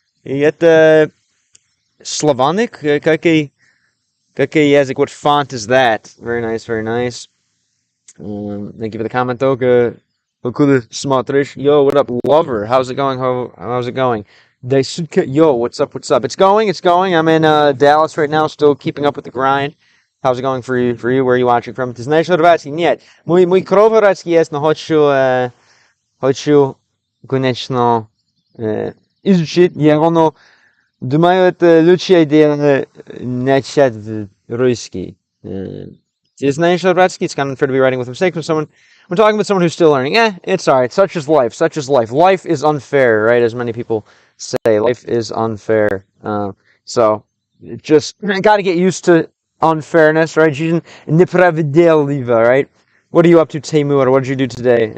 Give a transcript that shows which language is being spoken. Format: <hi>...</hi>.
<ru>И это Slavonic? Какой язык?</ru> <en>What font is that? Very nice, very nice. Thank you for the comment, though.</en> <ru>Откуда смотришь?</ru> <en>Yo, what up, lover? How's it going? How's it going? Yo, what's up? It's going. I'm in Dallas right now, still keeping up with the grind. How's it going for you? Where are you watching from?</en> <ru>Ты знаешь хорватский? Нет. Мой хорватский есть, но хочу, конечно, изучить его, но думаю, это лучшая идея начать в русский. Ты знаешь хорватский?</ru> <en>It's kind of unfair to be writing with mistakes when we're talking with someone who's still learning. It's alright. Such is life. Life is unfair, right? As many people say, life is unfair. So, just got to get used to unfairness, right?</en> <ru>Неправедливо,</ru> <en>right? What are you up to, Timur? What did you do today?</en>